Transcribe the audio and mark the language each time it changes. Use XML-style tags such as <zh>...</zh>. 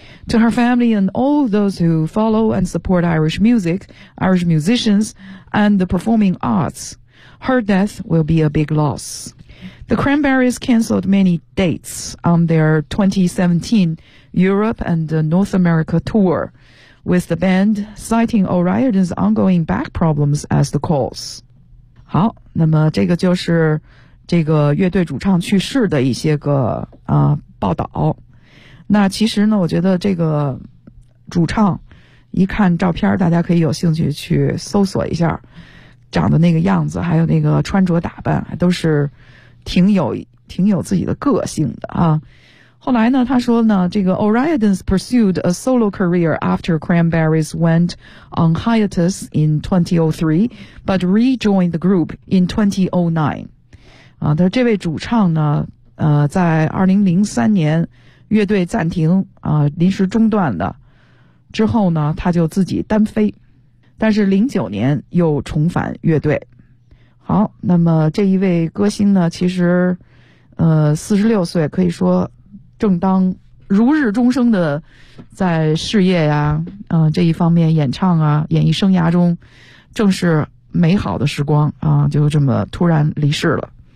<en>To her family and all those who follow and support Irish music, Irish musicians, and the performing arts, her death will be a big loss. The Cranberries cancelled many dates on their 2017 Europe and North America tour, with the band citing O'Riordan's ongoing back problems as the cause.</en> <zh>好，那么这个就是这个乐队主唱去世的一些个报道。那其实呢，我觉得这个主唱一看照片，大家可以有兴趣去搜索一下，长的那个样子，还有那个穿着打扮，都是挺有自己的个性的啊。后来呢，他说呢，这个</zh> <en>O'Riordan's pursued a solo career after Cranberries went on hiatus in 2003, but rejoined the group in 2009.</en> <zh>啊，他这位主唱呢，在2003年乐队暂停临时中断的之后呢，他就自己单飞，但是09年又重返乐队。好，那么这一位歌星呢，其实46岁，可以说正当如日中生的在事业呀这一方面，演唱啊，演艺生涯中正是美好的时光啊，就这么突然离世了。</zh>